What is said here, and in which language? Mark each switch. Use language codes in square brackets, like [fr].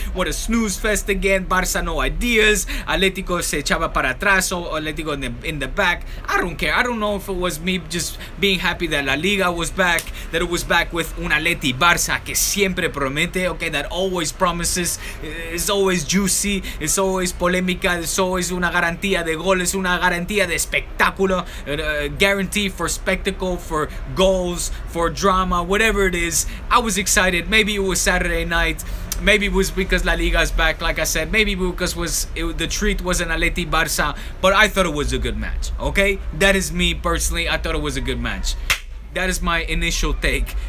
[en] What a snooze fest again. Barça no ideas. Atletico [es] se echaba para atrás, [en] so Atletico in the back. I don't care. I don't know if it was me just being happy that La Liga was back, that it was back with [es] un Atleti Barça que siempre promete, [en] okay? That always promises. It's always juicy. It's always polémica. It's always [es] una garantía de goles, una garantía de espectáculo. [en] Guarantee for spectacle, for goals, for drama, whatever it is. I was excited. Maybe it was Saturday night. Maybe it was because La Liga's back, like I said. Maybe because the treat was an Atleti Barça. But I thought it was a good match, okay? That is me personally. I thought it was a good match. That is my initial take.